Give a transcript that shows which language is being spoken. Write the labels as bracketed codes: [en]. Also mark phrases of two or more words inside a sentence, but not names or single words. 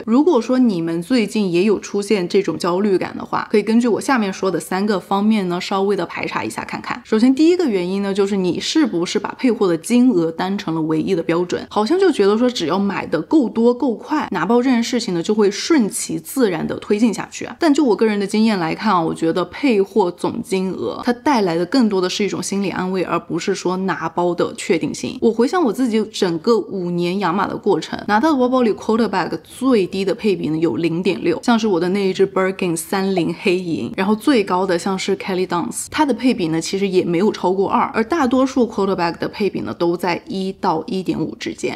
[zh] 如果說你們最近也有出現這種焦慮感的話，可以根據我下面說的3個方面呢稍微的排查一下看看。首先第一個原因呢，就是你是不是把配貨的金額當成了唯一的標準，好像就覺得說只要買的夠多夠快，拿包這件事情呢就會順其自然的推進下去啊。但就我個人的經驗來看啊，我覺得配貨總金額它帶來的更多的是一種心理安慰，而不是說拿包的確定性。我回想我自己整個5年養馬的過程，拿到的包包裡 [en] quarter bag [zh] 最低的配比呢有 0.6， 像是我的那一只 Birkin 30黑銀，然後最高的像是 Kelly Dance， 它的配比呢其實也沒有超過2，而大多數 [en] quarter bag [zh] 的配比呢都在1到 1.5 之間。